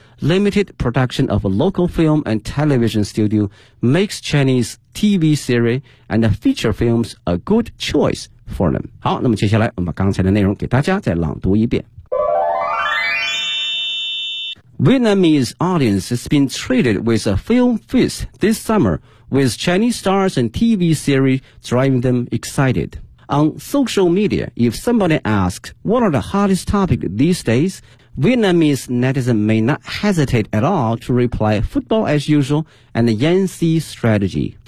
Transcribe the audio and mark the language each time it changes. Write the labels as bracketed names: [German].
[English] Limited production of local film and television studio makes Chinese TV series and feature films a good choice for them. [Chinese] 好，那么接下来我们把刚才的内容给大家再朗读一遍。 [English] Vietnamese audience has been treated with a film feast this summer, with Chinese stars and TV series driving them excited. On social media, if somebody asks, what are the hottest topics these days? Vietnamese netizens may not hesitate at all to reply football as usual and the Yangtze strategy.